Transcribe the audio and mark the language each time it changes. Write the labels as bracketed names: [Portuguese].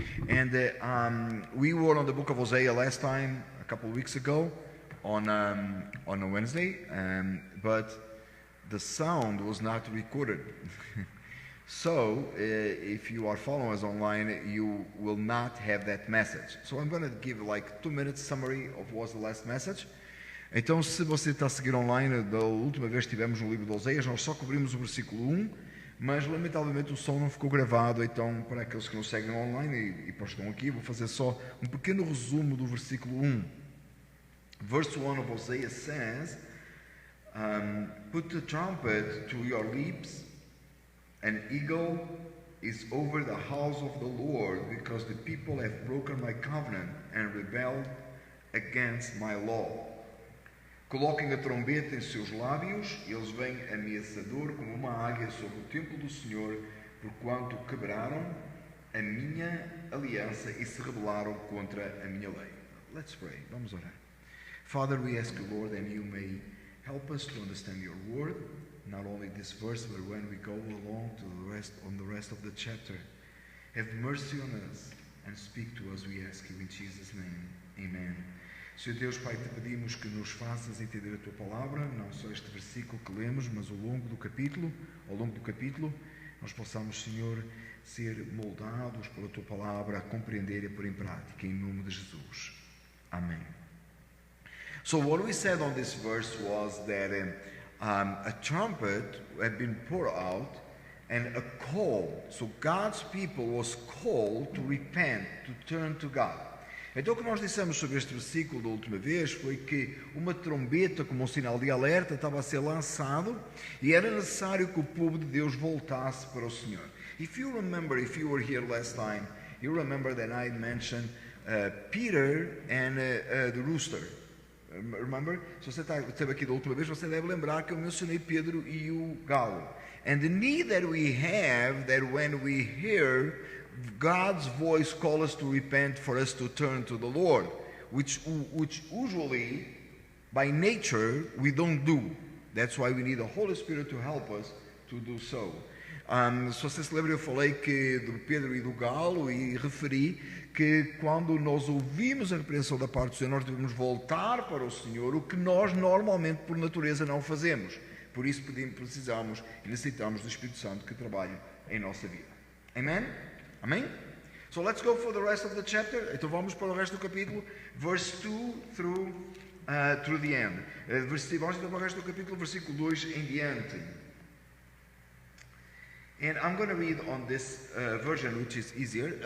[English] And we were on the book of Hosea last time, a couple of weeks ago, on a Wednesday, but the sound was not recorded. So if you are following us online, you will not have that message. So I'm going to give like 2 minutes summary of what was the last message. [Portuguese] Então, se você está a seguir online, da última vez que estivemos no livro de Oséias, nós só cobrimos o versículo 1, mas lamentavelmente o som não ficou gravado. Então, para aqueles que não seguem online e estão aqui, vou fazer só um pequeno resumo do versículo 1. [English] Verse 1 of Hosea says, put the trumpet to your lips, an eagle is over the house of the Lord, because the people have broken my covenant and rebelled against my law. [Portuguese] Coloquem a trombeta em seus lábios, eles vêm ameaçador como uma águia sobre o templo do Senhor, porquanto quebraram a minha aliança e se rebelaram contra a minha lei. [English] Let's pray. [Portuguese] Vamos orar. [English] Father, we ask you, Lord, that you may help us to understand your word, not only this verse, but when we go along to the rest of the chapter. Have mercy on us and speak to us, we ask you in Jesus' name. Amen. [Portuguese] Senhor Deus, Pai, te pedimos que nos faças entender a tua palavra, não só este versículo que lemos, mas ao longo do capítulo, nós possamos, Senhor, ser moldados pela tua palavra, a compreender e a pôr em prática, em nome de Jesus. Amém. [English] So what we said on this verse was that a trumpet had been poured out and a call. So God's people was called to repent, to turn to God. [Portuguese] Então o que nós dissemos sobre este versículo da última vez foi que uma trombeta como um sinal de alerta estava a ser lançado e era necessário que o povo de Deus voltasse para o Senhor. [English] If you were here last time, you remember that I mentioned Peter and the rooster. Remember? [Portuguese] Se você esteve aqui da última vez, você deve lembrar que eu mencionei Pedro e o galo. [English] And the need that we have, that when we hear God's voice call us to repent, for us to turn to the Lord, which usually, by nature, we don't do. That's why we need the Holy Spirit to help us to do so. [Portuguese] Se você se lembra, eu falei que do Pedro e do galo e referi que quando nós ouvimos a repreensão da parte do Senhor, nós devemos voltar para o Senhor, o que nós normalmente por natureza não fazemos. Por isso precisamos e necessitamos do Espírito Santo que trabalhe em nossa vida. Amen? Amém? [English] So let's go for the rest of the chapter. [Portuguese] Então vamos para o resto do capítulo, [English] verse 2 through the end. [Portuguese] Vamos então para o resto do capítulo, versículo 2 em diante. [English] And I'm going to read on this version, which is easier.